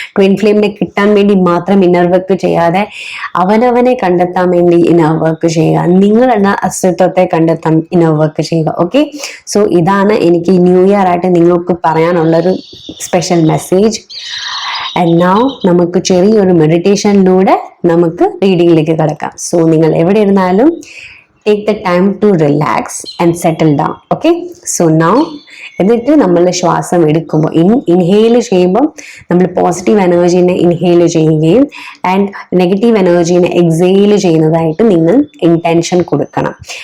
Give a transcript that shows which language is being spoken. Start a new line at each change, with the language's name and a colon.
Malayalam: Twin ഫ്ലെയിമിനെ കിട്ടാൻ വേണ്ടി മാത്രം ഇന്നർ വർക്ക് ചെയ്യാതെ അവനവനെ കണ്ടെത്താൻ വേണ്ടി ഇന്നർ വർക്ക് ചെയ്യുക. നിങ്ങൾ എന്ന അസ്തിത്വത്തെ കണ്ടെത്താൻ ഇന്നർ വർക്ക് ചെയ്യുക. ഓക്കെ, സോ ഇതാണ് എനിക്ക് ന്യൂ ഇയർ ആയിട്ട് നിങ്ങൾക്ക് പറയാനുള്ളൊരു സ്പെഷ്യൽ മെസ്സേജ്. ആൻഡ് നൗ നമുക്ക് ചെറിയൊരു മെഡിറ്റേഷനിലൂടെ നമുക്ക് റീഡിങ്ങിലേക്ക് കിടക്കാം.
English: so
Malayalam: നിങ്ങൾ എവിടെ ഇരുന്നാലും
English: take the time to relax and settle down.
Malayalam: Okay, so now എന്നിട്ട് നമ്മൾ ശ്വാസം എടുക്കുമ്പോൾ ഇൻഹെയിൽ ചെയ്യുമ്പോൾ നമ്മൾ പോസിറ്റീവ് എനർജീനെ ഇൻഹെയിൽ ചെയ്യുകയും ആൻഡ് നെഗറ്റീവ് എനർജീനെ എക്സെയിൽ ചെയ്യുന്നതായിട്ട് നിങ്ങൾ ഇന്റൻഷൻ കൊടുക്കണം.